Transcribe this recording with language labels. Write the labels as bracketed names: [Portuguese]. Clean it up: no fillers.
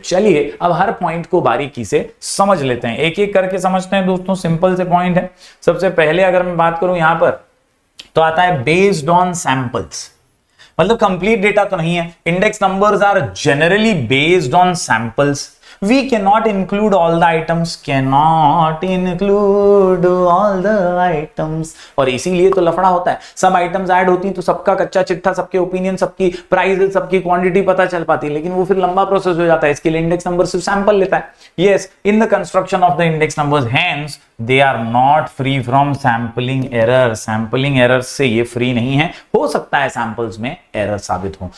[Hindi] चलिए अब हर पॉइंट को बारीकी से समझ लेते हैं, एक एक करके समझते हैं दोस्तों। सिंपल से पॉइंट है। सबसे पहले अगर मैं बात करूं यहां पर तो आता है बेस्ड ऑन सैंपल्स। मतलब कंप्लीट डेटा तो नहीं है। [English] Index numbers are generally based on samples. We cannot include all the items, cannot include all the items, [Hindi] और इसीलिए तो लफड़ा होता है। सब आइटम्स ऐड होती तो सबका कच्चा चिट्ठा, सबके ओपिनियन, सबकी प्राइस, सबकी क्वांटिटी पता चल पाती, लेकिन वो फिर लंबा प्रोसेस हो जाता है। इसके लिए इंडेक्स नंबर सिर्फ सैंपल लेता है। [English] Yes, in the construction of the index numbers, hence they are not free from sampling error. [Hindi] Sampling error से ये फ्री नहीं है, हो सकता है सैंपल्स में एरर साबित हो।